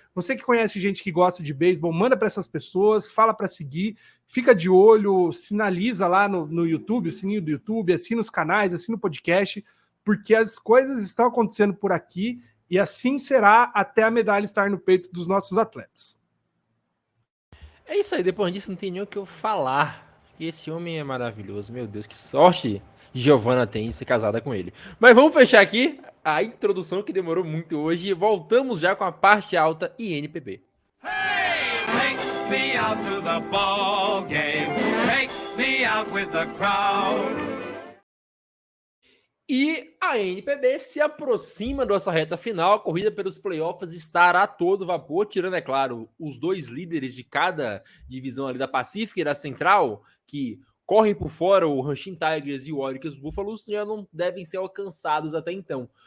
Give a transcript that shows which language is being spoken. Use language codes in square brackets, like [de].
[pt] Você que conhece gente que gosta de beisebol, manda para essas pessoas, fala para seguir, fica de olho, sinaliza lá no YouTube, o sininho do YouTube, assina os canais, assina o podcast, porque as coisas estão acontecendo por aqui e assim será até a medalha estar no peito dos nossos atletas. É isso aí, depois disso não tem nem o que eu falar. Que esse homem é maravilhoso, meu Deus, que sorte Giovana tem de ser casada com ele. Mas vamos fechar aqui a introdução que demorou muito hoje e voltamos já com a parte alta e NPB. [en] Hey, take me out to the ball game. Take me out with the crowd. [pt] E a NPB se aproxima dessa reta final, a corrida pelos playoffs estará a todo vapor, tirando, é claro, os 2 líderes de cada divisão ali da Pacífica e da Central, que correm por fora, o Hanshin Tigers e o Oricles Buffaloes já não devem ser alcançados até então.